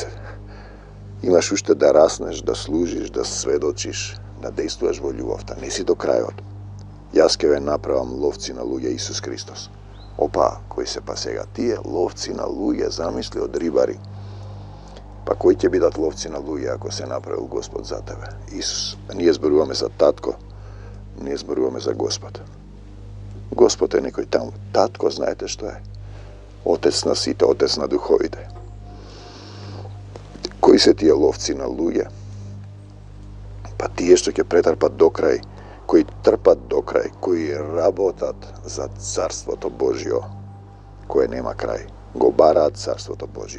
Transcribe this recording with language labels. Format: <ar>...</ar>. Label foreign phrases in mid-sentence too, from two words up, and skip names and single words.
<mk>Имаш уште да раснеш, да служиш, да сведочиш, да действуваш во љубовта. Не си до крајот. Јас ќе ве направам ловци на луѓе, Исус Христос. Опа, кои се па сега? Тие ловци на луѓе, замисли од рибари. Pa koji će bidat lovci na luje ako se napravil Gospod za tebe? Isus. Nije zboruvame za tatko, nije zboruvame za Gospod. Gospod je nekoj tamo. Tatko, znajte što je? Otec na site, otec na duhovite. Koji se tije lovci na luje? Pa tije što će pretrpat do kraj, koji trpat do kraj, koji rabotat za carstvo to Božjo, koje nema kraj. Gobarat carstvo to Božjo.</mk>